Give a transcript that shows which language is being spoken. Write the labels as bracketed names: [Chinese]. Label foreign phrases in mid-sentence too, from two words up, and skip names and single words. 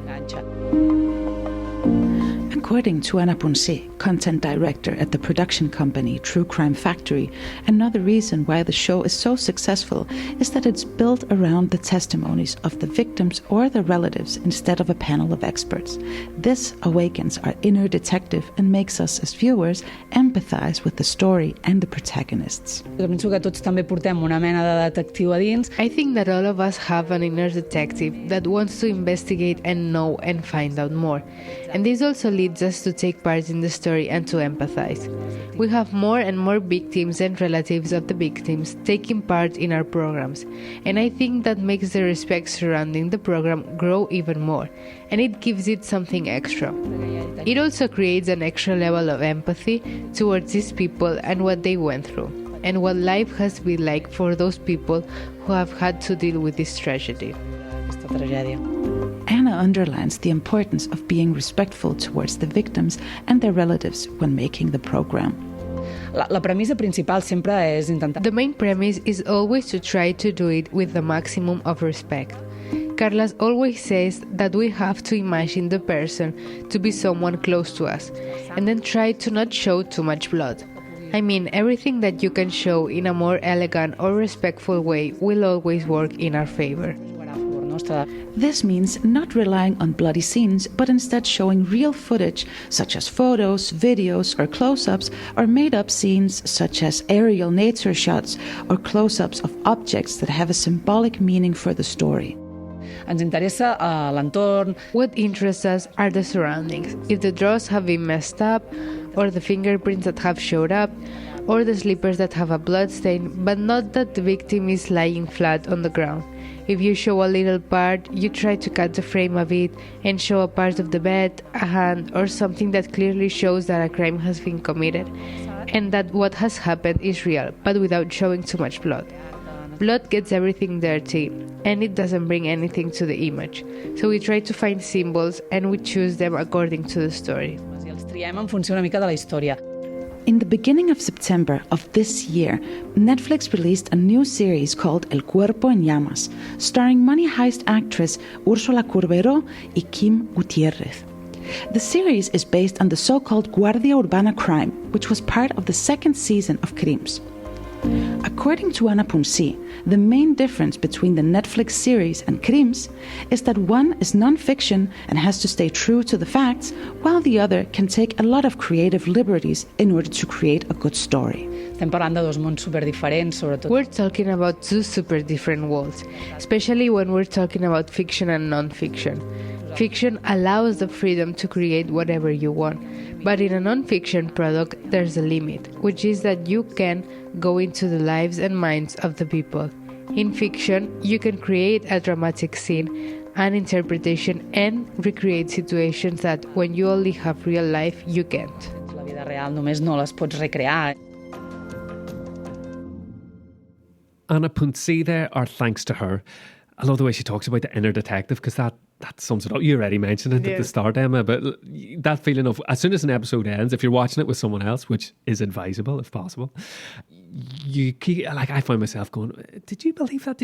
[English] According to Anna Punsí, content director at the production company True Crime Factory, another reason why the show is so successful is that it's built around the testimonies of the victims or their relatives instead of a panel of experts. This awakens our inner detective and makes us, as viewers, empathize with the story and the protagonists. [Catalan] Jo penso que tots també portem una mena de detectiu a dins. [English] I think that all of us have an inner detective that wants to investigate and know and find out more. And this also leads leads us to take part in the story and to empathize. We have more and more victims and relatives of the victims taking part in our programs, and I think that makes the respect surrounding the program grow even more, and it gives it something extra. It also creates an extra level of empathy towards these people and what they went through, and what life has been like for those people who have had to deal with this tragedy. Anna underlines the importance of being respectful towards the victims and their relatives when making the program. [Catalan] La premissa principal sempre és intentar... [English] The main premise is always to try to do it with the maximum of respect. Carlas always says that we have to imagine the person to be someone close to us, and then try to not show too much blood. I mean, everything that you can show in a more elegant or respectful way will always work in our favor. This means not relying on bloody scenes, but instead showing real footage, such as photos, videos, or close-ups, or made-up scenes, such as aerial nature shots, or close-ups of objects that have a symbolic meaning for the story. [Catalan] Ens interessa l'entorn. [English] What interests us are the surroundings. If the drawers have been messed up, or the fingerprints that have showed up, or the slippers that have a blood stain, but not that the victim is lying flat on the ground. If you show a little part, you try to cut the frame a bit and show a part of the bed, a hand, or something that clearly shows that a crime has been committed and that what has happened is real, but without showing too much blood. Blood gets everything dirty, and it doesn't bring anything to the image. So we try to find symbols, and we choose them according to the story. [Catalan] I els triem en funció una mica de la història. [English] In the beginning of September of this year, Netflix released a new series called El Cuerpo en Llamas, starring money heist actress Úrsula Corberó y Quim Gutiérrez. The series is based on the so-called Guardia Urbana crime, which was part of the second season of Crims. According to Ana Punsí, the main difference between the Netflix series and Crims is that one is non-fiction and has to stay true to the facts, while the other can take a lot of creative liberties in order to create a good story. [Catalan] Estem parlant de dos mons superdiferents, sobretot. [English] We're talking about two super different worlds, especially when we're talking about fiction and non-fiction. Fiction allows the freedom to create whatever you want, but in a non-fiction product there's a limit, which is that you can go into the lives and minds of the people. In fiction, you can create a dramatic scene, an interpretation, and recreate situations that when you only have real life, you can't. [Catalan] La vida real només no les pots recrear. [English] Anna Punsí there, our thanks to her. I love the way she talks about the inner detective, because that sums it up. You already mentioned it at the start, Emma, but that feeling of as soon as an episode ends, if you're watching it with someone else, which is advisable if possible, you keep, like, I find myself going, did you believe that?